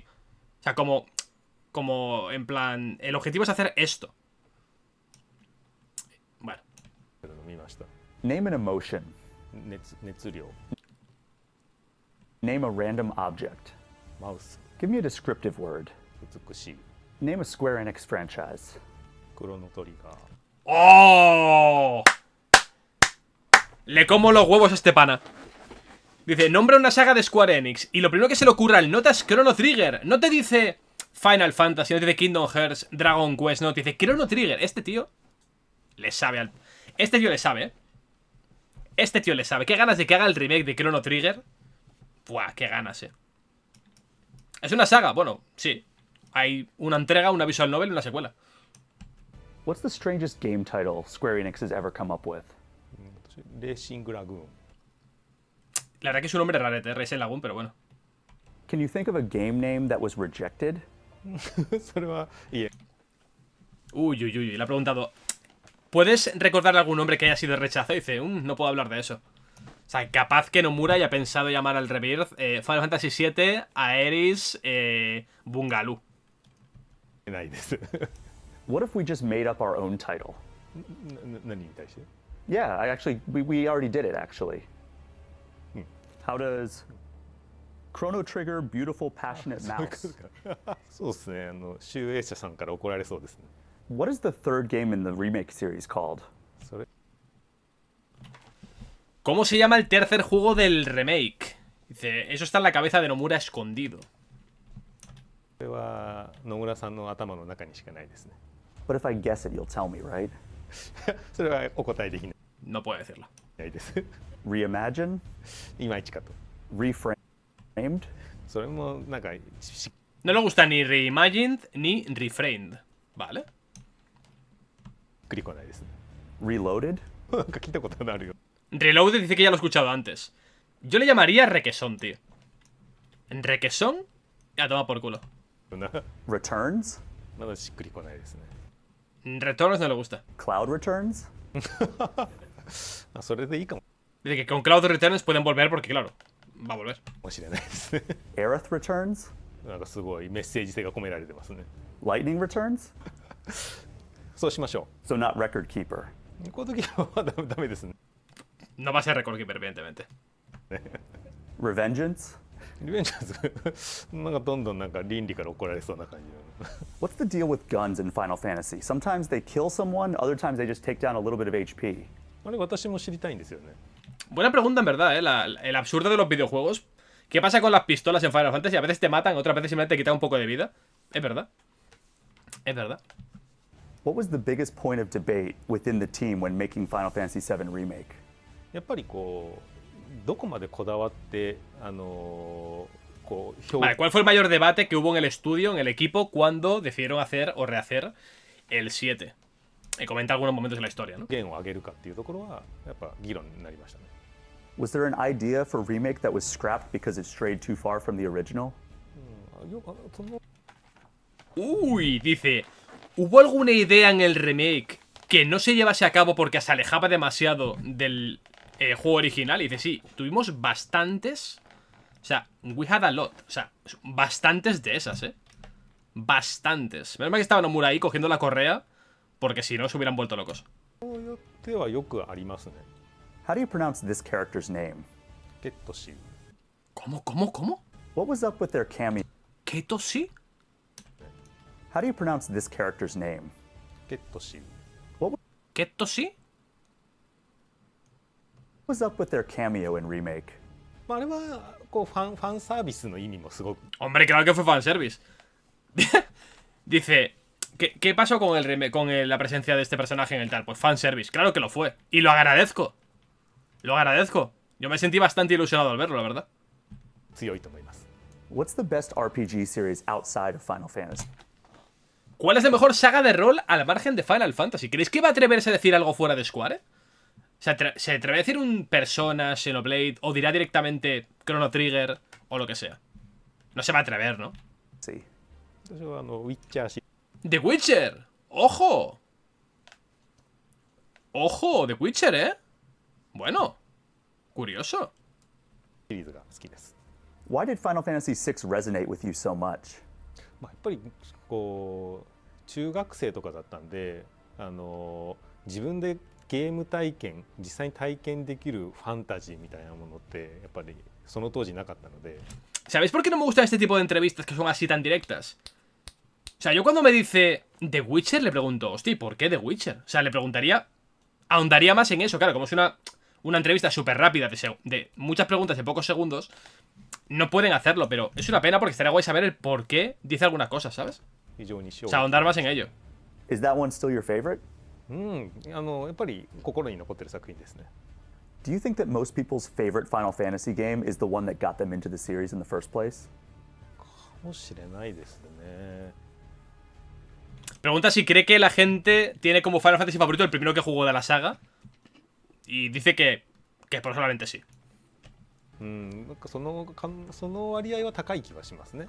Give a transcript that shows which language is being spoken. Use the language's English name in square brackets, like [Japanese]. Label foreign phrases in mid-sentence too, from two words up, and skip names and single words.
[Spanish] O sea, como en plan, el objetivo es hacer esto. Bueno. [Japanese] 見ました。 [English] Name an emotion. [Japanese] 熱量。 [English] Name a random object. [Japanese] マウス。 [English] Give me a descriptive word. [Japanese] 美しい。 [English] Name a Square Enix franchise. [Japanese] クロノトリガー。 [Spanish] ¡Oh! Le como los huevos a este pana. Dice, nombra una saga de Square Enix. Y lo primero que se le ocurre al nota es Chrono Trigger. No te dice Final Fantasy, no te dice Kingdom Hearts, Dragon Quest, no, te dice Chrono Trigger. Este tío le sabe al... Este tío le sabe, ¿eh? Este tío le sabe. ¿Qué ganas de que haga el remake de Chrono Trigger? Buah, qué ganas, ¿eh? ¿Es una saga? Bueno, sí. Hay una entrega, una [English] visual novel [Spanish] y una secuela. [English] What's the strangest game title Square Enix has ever come up with? [Japanese] レーシングラグーン。 [Spanish] La verdad que es un nombre rarete, Racing Lagoon, pero bueno. [English] Can you think of a game name that was rejected? [Japanese] それはいえ。 [Spanish] Uy, uy, uy, le ha preguntado, ¿puedes recordar algún nombre que haya sido rechazado? Y dice, no puedo hablar de eso. O sea, capaz que Nomura haya pensado llamar al Rebirth Final Fantasy VII, Aeris, Bungaloo. [Japanese] ないです。 [English] What if we just made up our own title? [Japanese] 何に対して？ [English] Yeah, we already did it, actually. How does Chrono Trigger Beautiful Passionate Mouse? [Japanese] そうですね。集英社さんから怒られそうですね。 [English] What is the third game in the remake series called? [Japanese] それ [Spanish] ¿Cómo se llama el tercer juego del remake? Dice, eso está en la cabeza de Nomura escondido. [Japanese] これは野村さんの頭の中にしかないですね。 [English] But if I guess it, you'll tell me, right? [Japanese] それはお答えできな [Spanish] No puedo decirlo. [Japanese] いです。 [English] Reimagine? [Japanese] いまいちかと。 [English] Reframed? [Japanese] それもなんか [Spanish] No le gusta ni reimagined ni reframed. Vale. [Japanese] くりこないですね。 [English] Reloaded? [Japanese] なんか聞いたことあるよ。 [Spanish] Reloaded dice que ya lo he escuchado antes. Yo le llamaría requesón, tío. ¿Requesón? Ya, toma por culo. [Japanese] な [English] Returns? [Japanese] まだしっくりこないですね。 [Spanish] Returns no le gusta. [English] Cloud Returns? [Japanese] あ、それでいいか [Spanish] Dice que con Cloud Returns pueden volver porque, claro, va a volver. [Japanese] もしれないですね。 [English] Aerith Returns? [Japanese] なんかすごいメッセージ性が込められてますね。 [English] Lightning Returns? [Japanese] そうしましょ [English] So not Record Keeper. [Japanese] う。この時はダメですね。 [Spanish] No va a ser Record Keeper, evidentemente. [English] Revengeance? [Japanese] リベンジャーズなんかどんどんなんか倫理から怒られそうな感じの。 [English] What's the deal with guns in Final Fantasy? Sometimes they kill someone, other times they just take down a little bit of HP. [Japanese] あれ私も知りたいんですよね。 [Spanish] Buena pregunta, en verdad, el absurdo de los videojuegos. ¿Qué pasa con las pistolas en Final Fantasy? A veces te matan, otras veces simplemente te quitan un poco de vida. Es verdad. Es verdad. [English] What was the biggest point of debate within the team when making Final Fantasy VII Remake? [Japanese] やっぱりこうどこまでこだわってこう [Spanish] Vale, ¿cuál fue el mayor debate que hubo en el estudio, en el equipo, cuando decidieron hacer o rehacer el 7? Y comenta algunos momentos de la historia, ¿no? [Japanese] 弦を上げるかっていうところはやっぱ議論になりましたね。 [English] Was there an idea for remake that was scrapped because it strayed too far from the original? [Japanese] その [Spanish] Uy, dice, ¿hubo alguna idea en el remake que no se llevase a cabo porque se alejaba demasiado del juego original? Y dice, sí, tuvimos bastantes. O sea, [English] we had a lot. [Spanish] O sea, bastantes de esas, Bastantes. Menos mal que estaba Nomura ahí cogiendo la correa, porque si no se hubieran vuelto locos. [Japanese] そうやってはよくありますね。 [English] How do you pronounce this character's name? [Japanese] ケットシー。 [Spanish] ¿Cómo? [English] What was up with their cameo? [Spanish] ¿Ketoshi? [English] How do you pronounce this character's name? [Japanese] ケットシー。 [Spanish] ¿Ketoshi? [English] What was up with their cameo in Remake? [Japanese] まああれはこうファンサービスの意味もすごく。 [Spanish] Hombre, claro que fue fanservice. Dice, ¿qué pasó con la presencia de este personaje en el tal? Pues fanservice, claro que lo fue. Y lo agradezco. Lo agradezco. Yo me sentí bastante ilusionado al verlo, la verdad. [Japanese] 強いと思います。 [English] What's the best RPG series outside of Final Fantasy? [Spanish] ¿Cuál es la mejor saga de rol al margen de Final Fantasy? ¿Creéis que va a atreverse a decir algo fuera de Square? ¿Se atreve a decir un Persona, Xenoblade, o dirá directamente Chrono Trigger, o lo que sea? No se va a atrever, ¿no? Sí. [Japanese] 私はウィッチャーシ [Spanish] The Witcher. ¡Ojo! ¡Ojo! The Witcher, ¿eh? Bueno. Curioso. [Japanese] リーズが好きです。 [English] Why did Final Fantasy VI resonate with you so much? [Japanese] まあ、やっぱりこう中学生とかだったんで、自分でゲーム体験実際に体験できるファンタジーみたいなものってやっぱりその当時なかったので。 [Spanish] ¿Sabéis por qué no me gusta este tipo de entrevistas que son así tan directas? O sea, yo cuando me dice The Witcher le pregunto, hostia, ¿por qué The Witcher? O sea, le preguntaría, ahondaría más en eso. Claro, como es una entrevista súper rápida de muchas preguntas de pocos segundos, no pueden hacerlo, pero es una pena porque estaría guay saber el por qué dice algunas cosas, ¿sabes? [Japanese] 非常に [Spanish] O sea, ahondar más en ello. [English] Is that one still your favorite? [Japanese] やっぱり心に残ってる作品ですね。 [English] Do you think that most people's favorite Final Fantasy game is the one that got them into the series in the first place? [Japanese] かもしれないですね。 [Spanish] Pregunta si cree que la gente tiene como Final Fantasy favorito el primero que jugó de la saga. Y dice que probablemente sí. [Japanese] なんかその割合は高い気はしますね。